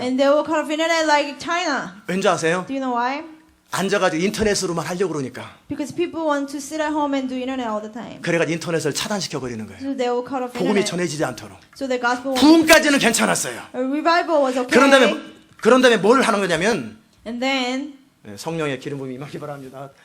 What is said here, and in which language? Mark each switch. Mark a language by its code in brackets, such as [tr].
[en] and they will cut off internet like China. [ko] 왠지 아세요? [en] Do you know why? [ko] 앉아가지고 인터넷으로만 하려고 그러니까. [en] Because people want to sit at home and do internet all the time. [ko] 그래가지고 인터넷을 차단시켜 버리는 거예요. [en] So they will cut off [ko] 복음이 [en] internet. [ko] 전해지지 않도록. [en] So the gospel won't. [ko] 부흥까지는 괜찮았어요. [en] A revival was okay. [ko] 그런 다음에 뭘 하는 거냐면 [en] And then [ko] 성령의 기름 부음이 임하기 바랍니다.